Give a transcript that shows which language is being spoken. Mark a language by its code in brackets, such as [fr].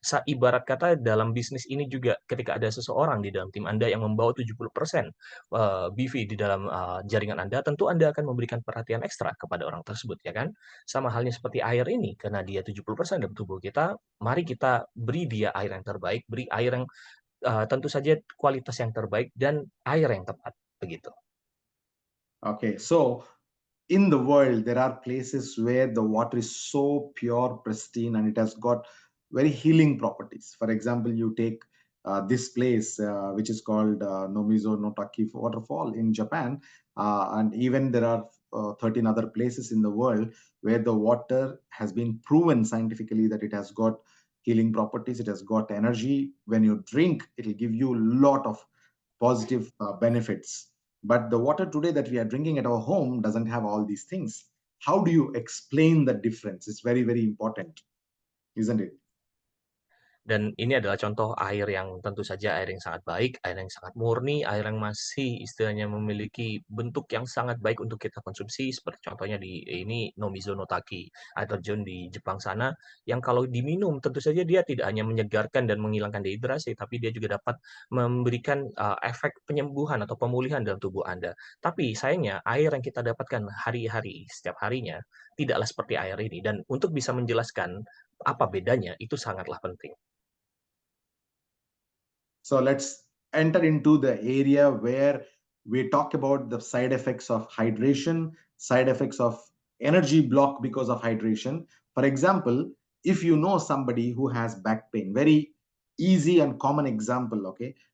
[id] Ibarat kata dalam bisnis ini juga ketika ada seseorang di dalam tim Anda yang membawa 70% BV di dalam jaringan Anda, tentu Anda akan memberikan perhatian ekstra kepada orang tersebut ya kan. Sama halnya seperti air ini, karena dia 70% dalam tubuh kita, mari kita beri dia air yang terbaik, beri air yang tentu saja kualitas yang terbaik dan air yang tepat begitu. [en] Okay, so in the world, there are places where the water is so pure, pristine, and it has got very healing properties. For example, you take this place, which is called Nomizo no Taki waterfall in Japan, and even there are 13 other places in the world where the water has been proven scientifically that it has got healing properties, it has got energy. When you drink, it will give you a lot of positive benefits. But the water today that we are drinking at our home doesn't have all these things. How do you explain the difference? It's very, very important, isn't it? [id] Dan ini adalah contoh air yang tentu saja air yang sangat baik, air yang sangat murni, air yang masih istilahnya memiliki bentuk yang sangat baik untuk kita konsumsi, seperti contohnya di ini Nomizo no Taki, air terjun di Jepang sana, yang kalau diminum tentu saja dia tidak hanya menyegarkan dan menghilangkan dehidrasi, tapi dia juga dapat memberikan efek penyembuhan atau pemulihan dalam tubuh Anda. Tapi sayangnya air yang kita dapatkan hari-hari, setiap harinya, tidaklah seperti air ini. Dan untuk bisa menjelaskan apa bedanya, itu sangatlah penting. [en] So let's enter into the area where we talk about the side effects of hydration, side effects of energy block because of hydration. For example, if you know somebody who has back pain, very easy and common example, okay?